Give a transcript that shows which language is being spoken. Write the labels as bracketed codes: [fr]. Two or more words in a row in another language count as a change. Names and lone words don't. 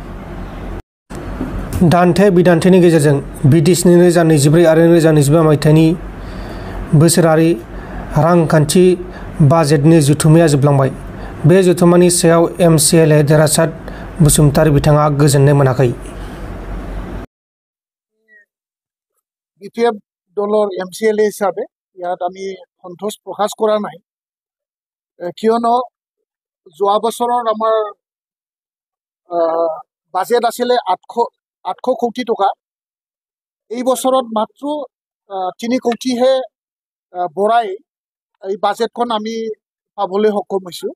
[brx] दान्थे-बिदान्थेनि गेजेरजों BTCनि 2024 आरो 2025 मायथाइनि बोसोरारि रांखान्थि बाजेटनि जथुम्माया जोबलांबाय। बे जथुम्मानि सायाव MCLA देरहासात बसुमतारी बिथाङा गोजोननाय मोनाखै। [as] BPF দলৰ MCLA হিচাপে ইয়াত আমি সন্তোষ প্ৰকাশ কৰা নাই, কিয়নো যোৱা বছৰৰ আমাৰ বাজেট আছিলে 800 কোটি টকা। এই বছৰত মাত্ৰ 3 কোটিহে বঢ়াই এই বাজেটখন আমি পাবলৈ সক্ষম হৈছোঁ।